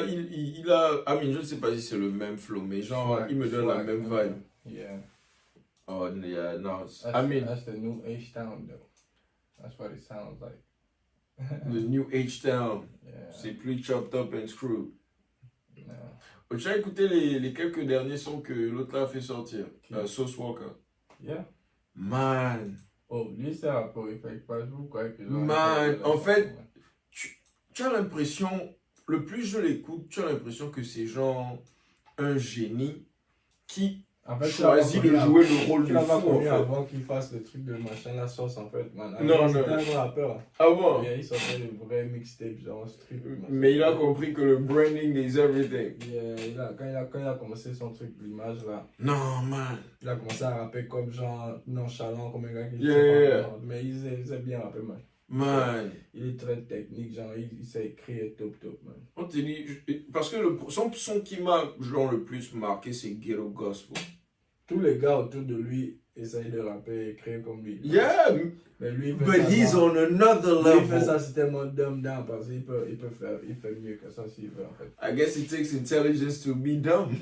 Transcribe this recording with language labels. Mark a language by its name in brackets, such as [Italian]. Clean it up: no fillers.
[English] I mean, [French] je ne sais pas si c'est le même flow, mais genre, il me donne la même vibe. [English] Yeah. Oh, yeah, no. That's the new H-Town, though. That's what it sounds like. The new H-Town. Yeah. [French] C'est plus [English] chopped up and screwed. Yeah. [French] Tu as écouté les quelques derniers sons que l'autre là a fait sortir? [English] Sauce Walker. Yeah. Man. [French] Oh, lui c'est un peu effect pas vous quoi que Man, en fait, tu as l'impression, le plus je l'écoute, tu as l'impression que c'est genre un génie qui en fait, choisit de jouer le rôle de fou, en fait. Avant qu'il fasse le truc de machin la sauce en fait, man. Non, c'était un rappeur. Ah bon? Yeah, il sortait des vrais mixtapes genre street. Mais il a compris que le branding [English] is everything. [French] Yeah, quand il a commencé son truc l'image là. Non, man. Il a commencé à rapper comme genre nonchalant comme un gars qui mais il sait bien rapper, man. [English] Man. [French] Il est très technique, genre il sait écrire top, man. On te dit, parce que son qui m'a genre le plus marqué, c'est Ghetto Gospel. Tous les gars autour de lui essayent de rapper et écrire comme lui. [English] Yeah, [French] mais lui, [English] but he's on another level. [French] Il fait ça, c'est tellement [English] dumb down [French] parce qu'il fait mieux que ça s'il veut en fait. [English] I guess it takes intelligence to be dumb.